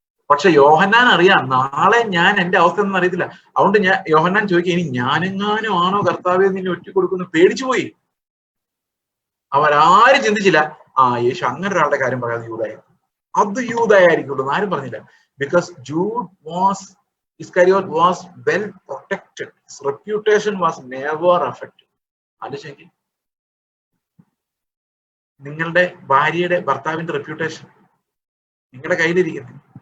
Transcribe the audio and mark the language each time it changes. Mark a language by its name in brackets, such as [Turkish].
[Malayalam] പക്ഷെ യോഹന്നാൻ അറിയാം നാളെ ഞാൻ എന്റെ അവസ്ഥ ഒന്നും അറിയത്തില്ല. അതുകൊണ്ട് യോഹന്നാൻ ചോദിക്കുക, ഇനി ഞാനെങ്ങാനും ആണോ കർത്താവെ നിന്നെ ഒറ്റ കൊടുക്കുന്നു? പേടിച്ചു പോയി. അവരാരും ചിന്തിച്ചില്ല യേശു അങ്ങനെ ഒരാളുടെ കാര്യം പറയാതെ യൂദായ, അത് യൂദായിരിക്കുള്ളൂ ആരും പറഞ്ഞില്ല. [English] Because Jude was Iscariot was well protected. His reputation was never affected. [Malayalam] ആലോചിക്ക്, നിങ്ങളുടെ ഭാര്യയുടെ ഭർത്താവിന്റെ റെപ്യൂട്ടേഷൻ നിങ്ങളുടെ കയ്യിലിരിക്കുന്നു.